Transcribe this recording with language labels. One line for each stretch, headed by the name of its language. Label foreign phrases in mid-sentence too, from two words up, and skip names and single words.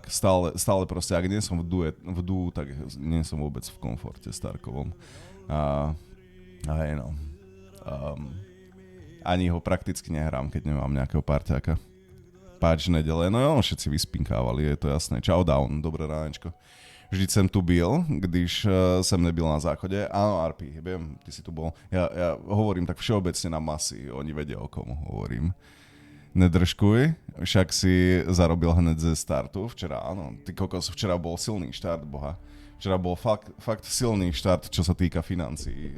Slovak: Stále proste, ak nie som v dú, tak nie som vôbec v komforte s Tarkovom. A hej no. Ani ho prakticky nehrám, keď nemám nejakého parťáka. Páč nedele, no jo, všetci vyspinkávali, je to jasné. Čau Down, dobré ránečko.
Czech: Vždyť jsem tu byl, když jsem nebyl na záchode.
Slovak: Áno, RP, viem, ty si tu bol. Ja hovorím tak všeobecne na masy, oni vedia, o komu hovorím. Nedržkuj, však si zarobil
Czech: hned ze startu.
Slovak: Včera, áno, ty kokos, včera bol silný štart, boha. Včera bol fakt silný štart, čo sa týka financií.